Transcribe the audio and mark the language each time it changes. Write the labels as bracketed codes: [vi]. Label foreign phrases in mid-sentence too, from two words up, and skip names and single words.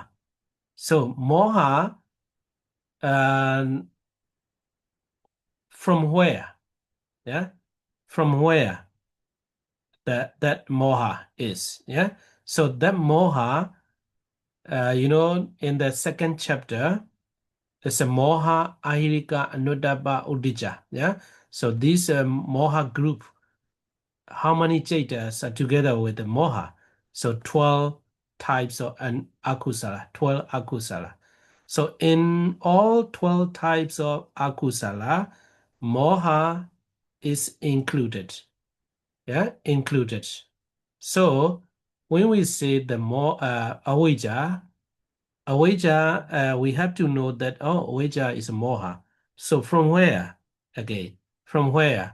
[en] So moha, from where? Yeah, from where that moha is. Yeah, so that moha, in the second chapter, it's a [pi] moha, ahirika, anudaba, udija. [en] Yeah, so this moha group, how many jhatas are together with the moha? So 12 types of an akusala, 12 akusala. So in all 12 types of akusala, moha is included. Yeah, included. So when we say the avijja, we have to know that avijja is moha. So from where? Again, from where?